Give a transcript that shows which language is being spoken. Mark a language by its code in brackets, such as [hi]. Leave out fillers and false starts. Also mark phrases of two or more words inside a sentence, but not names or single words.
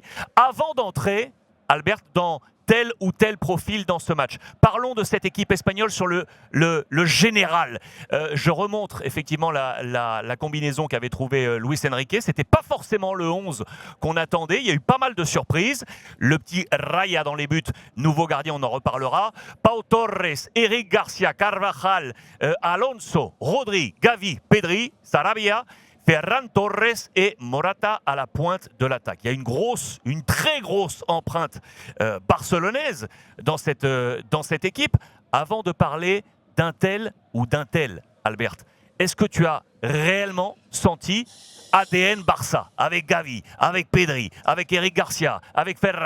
[fr] Avant d'entrer, Albert, dans tel ou tel profil dans ce match. Parlons de cette équipe espagnole sur le général. Je remontre effectivement la combinaison qu'avait trouvée Luis Enrique. C'était pas forcément le 11 qu'on attendait. Il y a eu pas mal de surprises. Le petit Raya dans les buts, nouveau gardien, on en reparlera. Pau Torres, Eric Garcia, Carvajal, Alonso, Rodri, Gavi, Pedri, Sarabia, Ferran Torres et Morata à la pointe de l'attaque. Il y a une très grosse empreinte barcelonaise dans cette équipe. Avant de parler d'un tel ou d'un tel, Albert, est-ce que tu as réellement senti ADN Barça avec Gavi, avec Pedri, avec Eric Garcia, avec Ferran?